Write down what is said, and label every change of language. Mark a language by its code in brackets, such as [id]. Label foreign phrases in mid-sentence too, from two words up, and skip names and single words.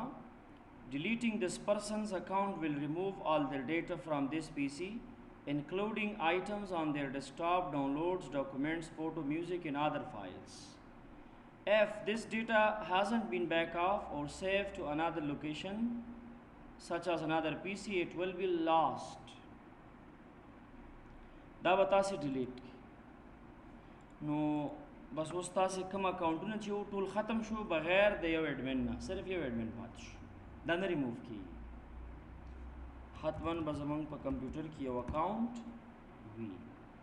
[en] Deleting this person's account will remove all their data from this PC, including items on their desktop, downloads, documents, photo, music, and other files. If this data hasn't been backed off or saved to another location, such as another PC, it will be lost. [ps] دا به تاسې ډیلیټ کړئ نو بس اوس تاسې کوم اکاونټونه چې یو ټول ختم شو بغیر د یو ایډمن نه صرف یو ایډمن پاتې شو دا نه ریموو کېږي حتما به زموږ په کمپیوټر کې یو اکاونټ وي